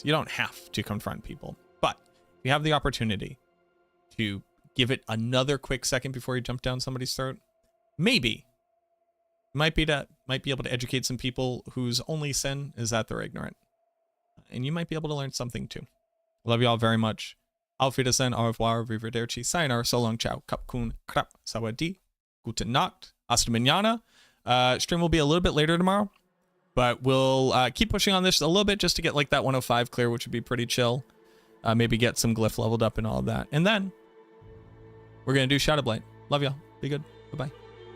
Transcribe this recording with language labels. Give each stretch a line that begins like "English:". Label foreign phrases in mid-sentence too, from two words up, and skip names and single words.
English: You don't have to confront people. But if you have the opportunity to give it another quick second before you jump down somebody's throat, maybe might be able to educate some people whose only sin is that they're ignorant. And you might be able to learn something too. Love you all very much.
German: Auf Wiedersehen,
French: au revoir,
German: arrivederci, sayonara,
English: so long,
German: ciao,
Thai: kapkun, krap, sawadi,
German: gute Nacht,
Spanish: hasta mañana.
English: Stream will be a little bit later tomorrow, but we'll keep pushing on this a little bit just to get like that 105 clear, which would be pretty chill. Maybe get some glyph leveled up and all of that. And then we're going to do Shadowblight. Love y'all. Be good. Bye-bye.